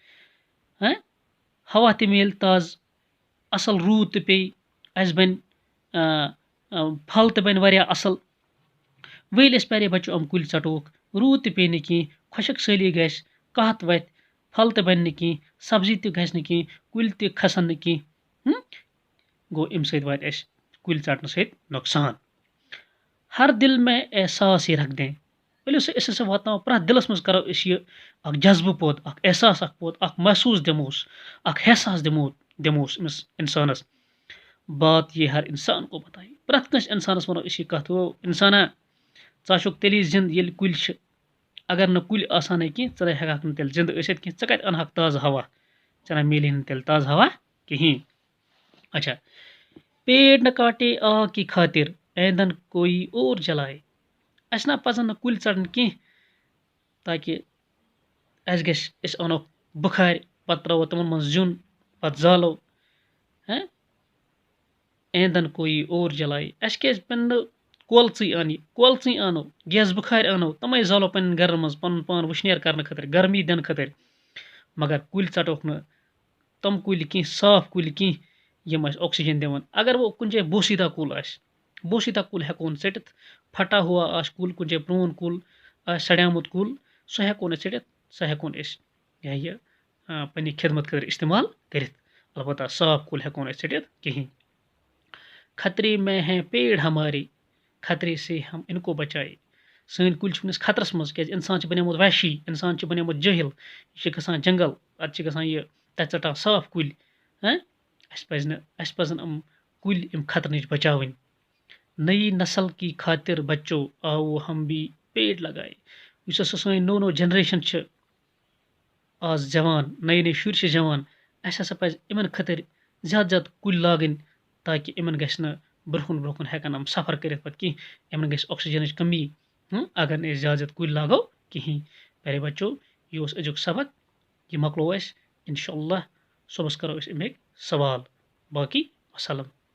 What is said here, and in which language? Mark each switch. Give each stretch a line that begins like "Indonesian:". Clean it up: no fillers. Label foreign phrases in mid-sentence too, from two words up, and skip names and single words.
Kashmiri: ہوا تہِ میلہِ تازٕ، اصل روٗد تہِ پیٚیہِ، اَسہِ بنہِ پھل تہِ بنہِ واریاہ اصل. وۄنۍ ییٚلہِ أسۍ
Urdu: پیارے بچو
Kashmiri: یِم کُلۍ ژٹوکھ، روٗد تہِ پیٚیہِ نہٕ کینٛہہ، خۄشک سٲلی گژھِ، قحط وتھِ، پھل تہِ بنہِ نہٕ کینٛہہ، سبزی تہِ گژھِ نہٕ کینٛہہ، کُلۍ تہِ کھسن نہٕ کینٛہہ. گوٚو امہِ سۭتۍ واتہِ اَسہِ کُلۍ ژٹنہٕ سۭتۍ نۄقصان.
Urdu: ہر دل میں احساس ہی رکھ دیں.
Kashmiri: ؤلِو سا أسۍ ہسا واتناوو پرٛٮ۪تھ دِلس منٛز کرو أسۍ یہِ اکھ جذبہٕ پٲدٕ، اکھ احساس اکھ پٲدٕ، اکھ محسوٗس دِموس، اکھ احساس دِموس أمِس انسانس.
Urdu: بات یہ ہر انسان کو بتائے.
Kashmiri: پرٛٮ۪تھ کٲنٛسہِ انسانس ونو أسۍ یہِ کتھ، او انسانا ژٕ آسُکھ تیٚلی زِندٕ ییٚلہِ کُلۍ چھِ اگر نہٕ کُلۍ آسانے کینٛہہ ژٕ ہیٚکَکھ نہٕ تیٚلہِ زِندٕ ٲسِتھ کینٛہہ ژٕ کَتہِ اَنہَکھ تازٕ ہوا ژےٚ نہ میلی نہٕ تیٚلہِ تازٕ ہوا کِہیٖنۍ
Urdu: اچھا پیڑ نہ کاٹے آگ کی خاطر ایندھن کوئی اور جلائے
Kashmiri: اَسہِ نہ پَزَن نہٕ کُلۍ ژَٹٕنۍ کینٛہہ تاکہِ اَسہِ گژھِ أسۍ اَنو بُخارِ پَتہٕ ترٛاوو تِمَن منٛز زیُن پَتہٕ زالو
Urdu: ایندھن کوئی اور جلائے
Kashmiri: اَسہِ کیازِ پَنہِ نہٕ کولژٕے اَنہِ کولژٕے اَنو گیس بُخارِ اَنو تِمَے زالو پنٛنٮ۪ن گَرَن منٛز پَنُن پان وُشنیر کَرنہٕ خٲطرٕ گرمی دِنہٕ خٲطرٕ مگر کُلۍ ژَٹوکھ نہٕ تِم کُلۍ کینٛہہ صاف کُلۍ کینٛہہ یِم اَسہِ آکسیجن دِوان اگر وۄنۍ کُنہِ جایہِ بوسیٖدا کُل آسہِ بوسیٖدا کُل ہٮ۪کون ژٔٹِتھ
Urdu: پھٹا ہوا
Kashmiri: آسہِ کُل کُنہِ جایہِ پرٛون کُل آسہِ سڑیٛامُت کُل سُہ ہٮ۪کون أسۍ ژٔٹِتھ سُہ ہٮ۪کون أسۍ یہِ پنٛنہِ خدمت خٲطرٕ استعمال کٔرِتھ البتہ صاف کُل ہٮ۪کون أسۍ ژٔٹِتھ کِہیٖنۍ
Urdu: خطرے میں ہیں پیڑ ہمارے خطرے سے ہم ان کو بچائے
Kashmiri: سٲنۍ کُلۍ چھِ وٕنکٮ۪س خطرس منٛز کیازِ اِنسان چھُ بنیومُت وحشی اِنسان چھُ بنیومُت جٲہِل یہِ چھِ گژھان جنگل پَتہٕ چھِ گژھان یہِ تَتہِ ژَٹان صاف کُلۍ اَسہِ پَزن یِم کُلۍ اَمہِ خطرٕ نِش بچاوٕنۍ
Urdu: نئی نسل کی خاطر بچو آو ہم بھی پیڑ لگائے
Kashmiri: یُس ہسا سٲنۍ نوٚو نوٚو جنریشن چھِ آز جوان نٔے نٔے شُرۍ چھِ جوان اَسہِ ہسا پَزِ یِمن خٲطرٕ زیادٕ زیادٕ کُلۍ لاگٕنۍ تاکہِ یِمن گژھِ نہٕ برونٛہہ کُن ہٮ۪کن یِم سفر کٔرِتھ پَتہٕ کینٛہہ یِمن گژھِ آکسیجنٕچ کمی اگر نہٕ أسۍ زیادٕ زیادٕ کُلۍ لاگو کِہیٖنۍ
Urdu: پیارے بچو
Kashmiri: یہِ اوس أزیُک سبق یہِ مۄکلو اَسہِ
Arabic: اِنشاء اللہ
Kashmiri: صُبحس کرو أسۍ اَمِکۍ سوال باقٕے وسلام